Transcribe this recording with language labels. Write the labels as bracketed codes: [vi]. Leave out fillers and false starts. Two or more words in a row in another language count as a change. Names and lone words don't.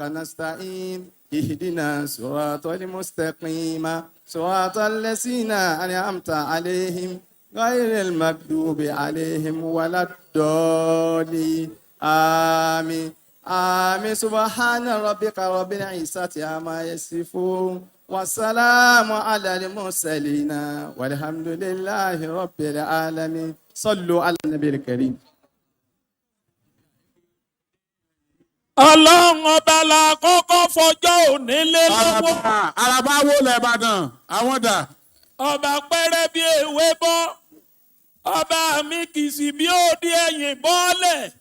[ar] نستعين اهدنا صراط المستقيم صراط الذين أنعمت عليهم غير المغضوب عليهم ولا الضالين آمين آمين سبحان ربك رب العزة عما يصفون والسلام على المرسلين والحمد لله رب العالمين صلوا على النبي الكريم. [yo] Ọlọ́run ọba la kọ́kọ́ fọjọ́ òní lé lọ́wọ́. Àràbà wo lẹ̀ Ìbàdàn àwọn dà. Ọba pẹ́rẹ́ bí ewé bọ́. Ọba mi kìsì bí òdi ẹ̀yìn bọ́ọ̀lẹ̀.